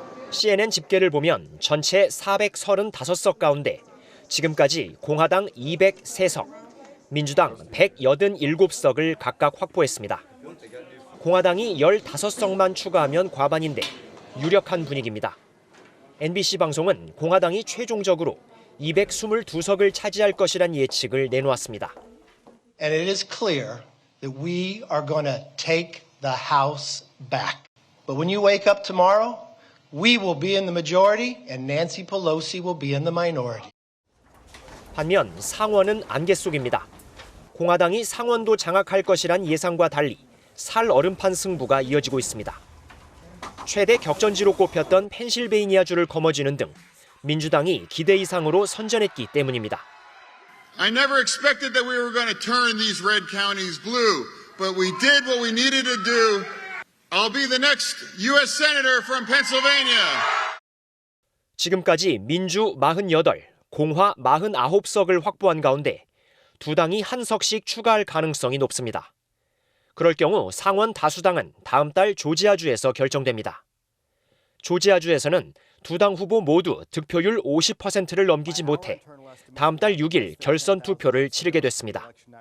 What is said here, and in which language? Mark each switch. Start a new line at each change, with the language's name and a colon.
Korean: CNN 집계를 보면 전체 435석 가운데 지금까지 공화당 203석, 민주당 187석을 각각 확보했습니다. 공화당이 15석만 추가하면 과반인데 유력한 분위기입니다. NBC 방송은 공화당이 최종적으로 222석을 차지할 것이란 예측을 내놓았습니다.
English: And it is clear that we are going to take the House back. But when you wake up tomorrow, we will be in the majority and Nancy Pelosi will be in the minority.
Korean: 반면 상원은 안개 속입니다. 공화당이 상원도 장악할 것이란 예상과 달리 살얼음판 승부가 이어지고 있습니다. 최대 격전지로 꼽혔던 펜실베이니아주를 거머쥐는 등 민주당이 기대 이상으로 선전했기 때문입니다.
English: I never expected that we were going to turn these red counties blue, but we did what we needed to do. I'll be the next U.S. Senator from Pennsylvania.
Korean: 지금까지 민주 48, 공화 49석을 확보한 가운데 두 당이 한 석씩 추가할 가능성이 높습니다. 그럴 경우 상원 다수당은 다음 달 조지아주에서 결정됩니다. 조지아주에서는 두 당 후보 모두 득표율 50%를 넘기지 못해 다음 달 6일 결선 투표를 치르게 됐습니다.